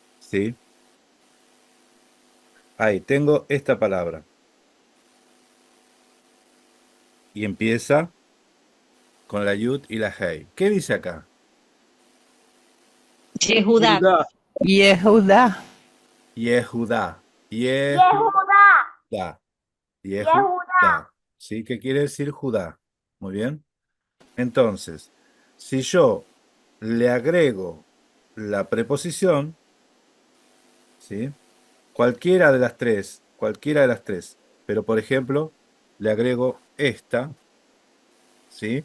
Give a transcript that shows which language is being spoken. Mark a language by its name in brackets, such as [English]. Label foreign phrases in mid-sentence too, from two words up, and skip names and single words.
[Spanish] ¿sí? Ahí, tengo esta palabra. Y empieza con la yud y la hei. ¿Qué dice acá? Yehuda. Yehuda. Yehudá. Yehuda. Yehudá. Yehuda. Yehudá. ¿Sí? ¿Qué quiere decir Judá? Muy bien. Entonces, si yo le agrego la preposición, ¿sí? Cualquiera de las tres, pero por ejemplo, le agrego esta, ¿sí?